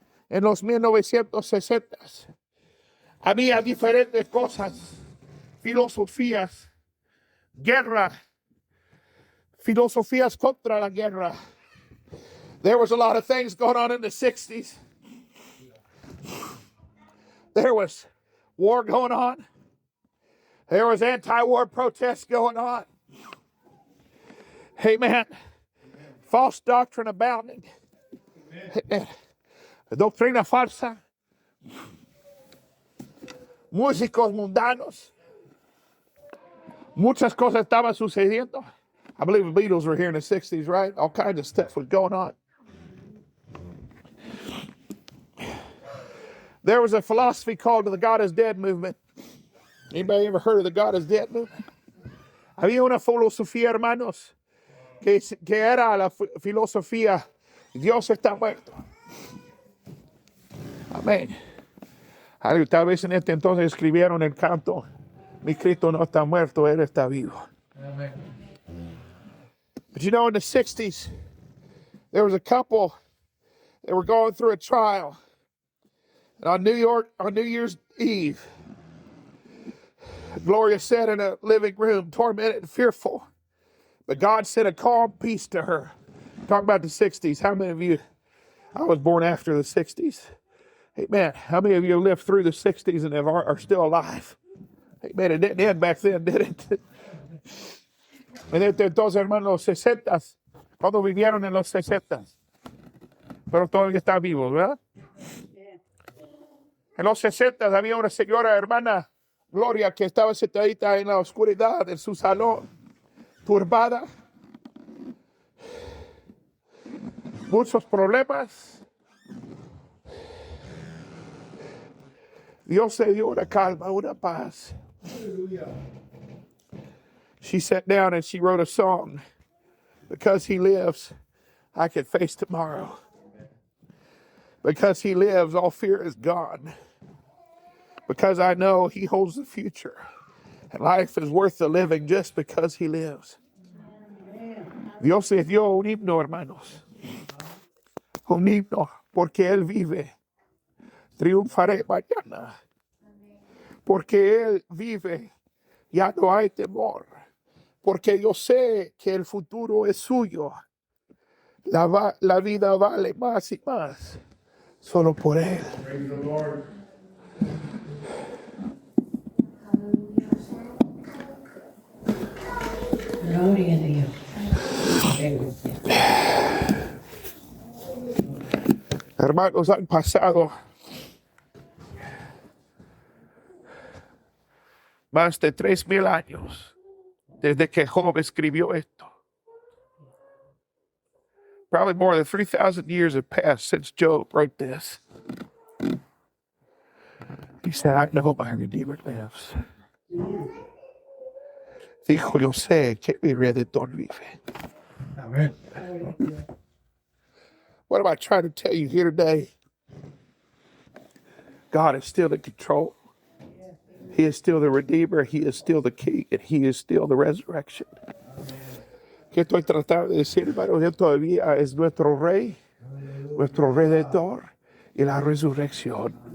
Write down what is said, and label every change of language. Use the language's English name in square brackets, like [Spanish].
[Spanish] En los 1960 había diferentes cosas, filosofías, guerra, filosofías contra la guerra. [English] There was a lot of things going on in the 60s. There was war going on. There was anti-war protests going on. Amen. False doctrine abounding. [Spanish] Amen. Doctrina falsa. Músicos mundanos. Muchas cosas estaban sucediendo. [English] I believe the Beatles were here in the 60s, right? All kinds of stuff was going on. There was a philosophy called the God is Dead movement. Anybody ever heard of the God is Dead movement? [Spanish] Había una filosofía, hermanos, que era la filosofía Dios está muerto. Amén. Tal vez en este entonces escribieron el canto, mi Cristo no está muerto, Él está vivo. [English] Amen. But you know, in the 60s, there was a couple that were going through a trial. And on New Year's Eve, Gloria sat in a living room, tormented and fearful. But God sent a calm peace to her. Talk about the 60s. How many of you, I was born after the 60s. Amen. How many of you lived through the 60s and are still alive? Amen. It didn't end back then, did it? [Spanish] Entonces, hermanos, los 60s, cuando vivieron en los 60s. Pero todavía está vivo, ¿verdad? En los 60s había una señora, hermana Gloria, que estaba sentadita en la oscuridad en su salón, turbada. Muchos problemas. Dios le dio una calma, una paz. [English] She sat down and she wrote a song. Because he lives, I can face tomorrow. Because he lives, all fear is gone. Because I know he holds the future. And life is worth the living just because he lives. [Spanish] Dios le dio un himno, hermanos. Un himno, porque él vive. Triunfaré mañana. Porque él vive, ya no hay temor. Porque yo sé que el futuro es suyo. La vida vale más y más. Solo por él. [English] Praise the Lord. [Spanish] Gloria a Dios. Hermanos, han pasado más de 3,000 años desde que Job escribió esto. [English] Probably more than 3,000 years have passed since Job wrote this. He said, I know my Redeemer lives. [Spanish] Dijo, yo sé que mi Redentor vive. [English] Amen. What am I trying to tell you here today? God is still in control. He is still the Redeemer. He is still the King. And He is still the resurrection. [Spanish] ¿Qué estoy tratando de decir, hermano? Él todavía es nuestro Rey, nuestro Redentor y la resurrección.